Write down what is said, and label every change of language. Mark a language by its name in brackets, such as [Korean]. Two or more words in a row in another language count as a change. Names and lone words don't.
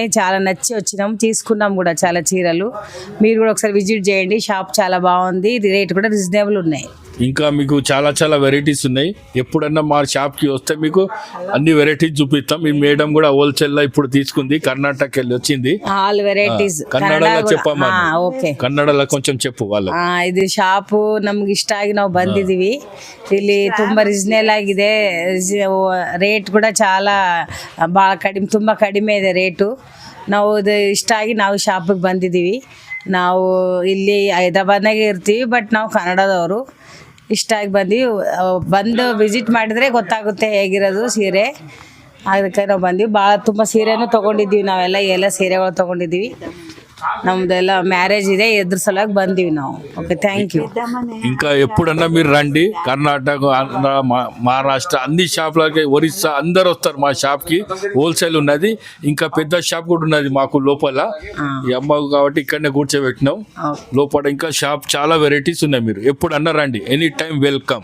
[Telugu] చాలా నచ్చి వచ్చినాం, తీసుకున్నాం కూడా చాలా చీరలు. మీరు కూడా ఒకసారి విజిట్ చేయండి, షాప్ చాలా బాగుంది, రేట్ కూడా రీజనబుల్ ఉన్నాయి. ఇంకా మీకు చాలా వెరైటీస్ ఉన్నాయి. ఎప్పుడన్నా మా షాప్ కి వస్తే మీకు అన్ని వెరైటీస్ చూపిస్తాం. మీ మేడం కూడా హోల్సేల్ లో ఇప్పుడు తీసుకుంది, కర్ణాటక వెళ్ళి వచ్చింది. [English] all varieties [Telugu] ಕನ್ನಡలో చెప్పమ్మಾ, ಕನ್ನಡలో కొంచెం చెప్పು వాళ్ళు. [Kannada] ಇದು ಶಾಪು ನಮ್ಗೆ ಇಷ್ಟ ಆಗಿ ನಾವು ಬಂದಿದ್ದೀವಿ. ಇಲ್ಲಿ ತುಂಬಾ ರೀಸನಬಲ್ ಆಗಿದೆ, ರೇಟ್ ಕೂಡ చాలా ಭಾಳ ಕಡಿಮೆ, ತುಂಬಾ ಕಡಿಮೆ ಇದೆ ರೇಟು. ನಾವು ಇದು ಇಷ್ಟ ಆಗಿ ನಾವು ಶಾಪಿಗೆ ಬಂದಿದ್ದೀವಿ. ನಾವು ಇಲ್ಲಿ ಹೈದರಾಬಾದ್ನಾಗೆ ಇರ್ತೀವಿ, ಬಟ್ ನಾವು ಕನ್ನಡದವರು. ಇಷ್ಟ ಆಗಿ ಬಂದು ವಿಸಿಟ್ ಮಾಡಿದರೆ ಗೊತ್ತಾಗುತ್ತೆ ಹೇಗಿರೋದು ಸೀರೆ. ಅದಕ್ಕೆ ನಾವು ಬಂದೀವಿ. ಭಾಳ ತುಂಬ ಸೀರೆನೂ ತೊಗೊಂಡಿದ್ದೀವಿ, ನಾವೆಲ್ಲ ಸೀರೆಗಳು ತೊಗೊಂಡಿದ್ದೀವಿ. ನಮ್ದೆಲ್ಲ ಮ್ಯಾರೇಜ್ ಇದೆ, ಎದ್ರ ಸಲುವಾಗಿ ಬಂದೀವಿ ನಾವು. [English] okay, thank you. [Telugu] ఇంకా ఎప్పుడన్నా మీరు రండి, కర్ణాటక, ఆంధ్ర, మహారాష్ట్ర అన్ని షాపులకి, ఒరిస్సా అందరు వస్తారు మా షాప్ కి. హోల్సేల్ ఉన్నది, ఇంకా పెద్ద షాప్ కూడా ఉన్నది మాకు లోపల. ఈ అమ్మ కాబట్టి ఇక్కడనే కూర్చోబెట్టినాం. లోపల ఇంకా షాప్ చాలా వెరైటీస్ ఉన్నాయి. మీరు ఎప్పుడన్నా రండి, [English] any time welcome.